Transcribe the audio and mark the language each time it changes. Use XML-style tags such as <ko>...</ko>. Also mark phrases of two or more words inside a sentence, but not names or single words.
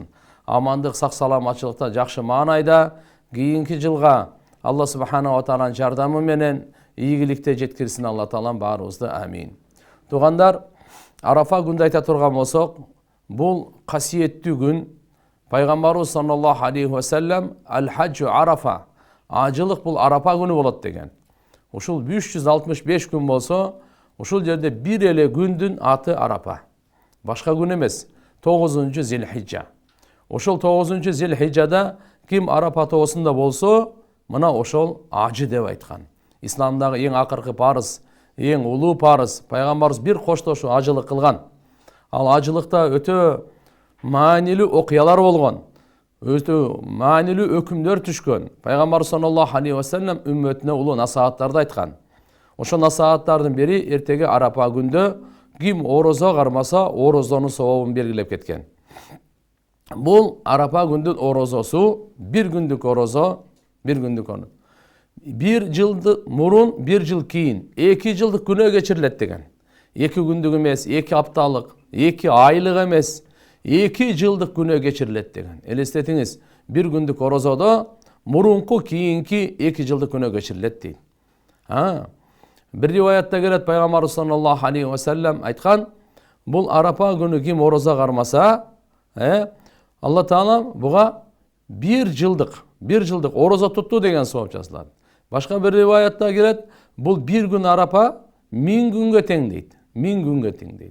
<ky>Амандык, сак саламатчылыкта, жакшы маанайда кийинки жылга</ky> <ar>الله سبحانه وتعالى</ar> <ky>жардамы менен ийгиликте жеткирсин Алла Таалам баарыбызды. Амин. Туугандар, Арафа күндү айта турган болсок, бул касиеттүү күн.</ky> <ar>Пайгамбарыбыз صلى الله عليه وسلم الحج عرفة,</ar> <ky>ажылык бул Арапа күнү болот деген. Ушул 365 күн болсо, ушул жерде бир эле күндүн аты Арапа. Башка күн эмес, 9-чу Зилхижжа. Ошол 9-чу Зилхижжада ким Арапа тоосунда болсо, мына ошол ажы деп айткан. Исламдагы эң акыркы парыз, эң улуу парыз. Пайгамбарыбыз бир коштошу ажылык кылган. Ал ажылыкта өтө маанилүү окуялар болгон. Өтө маанилүү өкүмдөр түшкөн. Пайгамбар</ky> <ar>صلى الله عليه وسلم</ar> <ky>үммөтүнө улуу насааттарды айткан. Ошол насааттардын бири эртеге Арапа күндө ким орозо кармаса, орозонун сообун белгилеп кеткен. Бул Арапа күндүн орозосу, бир күндүк орозо, бир жылды мурун, бир жыл кийин, 2 жылдык күнөө кечирилет деген. 2 күндүк эмес, 2 апталык, 2 айлык эмес, 2 жылдык күнөө кечирилет деген. Элестетиңиз, бир күндүк орозодо мурунку кийинки 2 жылдык күнөө кечирилет дейт. Бир риваятта келет, Пайгамбарыбыз</ky> <ar>صلى الله عليه وسلم</ar> <ky>айткан, бул Арапа күнү ким орозо кармаса, Алла Таала буга бир жылдык орозо тутту деген сооп жазылат. Башка бир риваятта келет, бул бир күн Арапа 1000 күнгө тең дейт. 1000 күнгө тең дейт.</ky>